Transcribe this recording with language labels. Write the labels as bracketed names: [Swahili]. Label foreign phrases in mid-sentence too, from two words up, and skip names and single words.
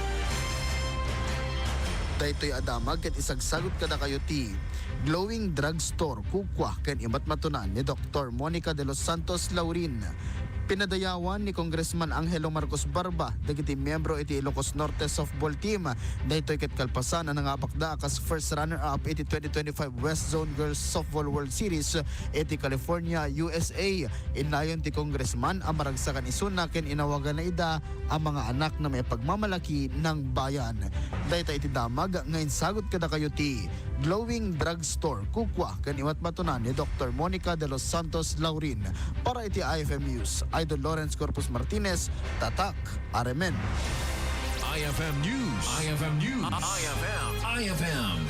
[Iloko] Daytoy adamag ket isagsagot kada kayo ti Glowing Drugstore kukwa ken imat matunan ni Dr. Monica de los Santos Laurin. Pinadayawan ni Congressman Angelo Marcos Barba dagiti miyembro iti Ilocos Norte softball team. Daytoy ket kalpasan ang nangapakda kas [English] first runner-up [Iloko] iti 2025 West Zone Girls Softball World Series iti California, USA. Inayon ti Congressman ang maragsakan isuna ken inawagan na ida [Filipino] ang mga anak na may pagmamalaki ng bayan. [Iloko] Daytoy iti damag ngayon sagot kada kayo ti Glowing Drugstore kukwa ken imat matunan ni Dr. Monica de los Santos Laurin. Para iti IFM News, Idol Lawrence Corpus Martinez, Tatak, Aremen. IFM News. IFM News. IFM